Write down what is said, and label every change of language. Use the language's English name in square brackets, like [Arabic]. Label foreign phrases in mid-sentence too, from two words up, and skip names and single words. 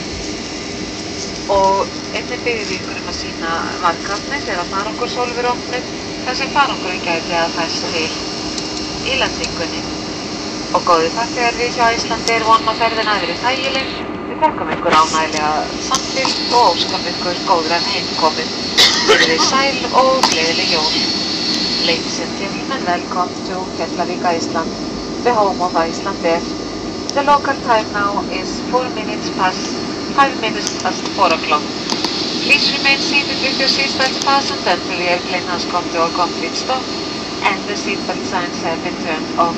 [Icelandic] Og einnig biðjum við ykkur að sýna varkafni þegar farangurshólf eru opnuð þar sem farangurinn gæti að fæst til í lendingunni. Og góðir farþegar, við hjá Icelandair vonum að ferðin hafi verið þægileg. Við þökkum ykkur ánægilega samfylgd og óskum ykkur góðrar heimkomu. Verið þið sæl og gleðileg jól. [English] Ladies and gentlemen, welcome to Keflavík, Iceland, the home of Icelandair. The local time now is 5 minutes past 4 o'clock. Please remain seated with your seatbelts fastened until the airplane has come to a complete stop and the seatbelt signs have been turned off.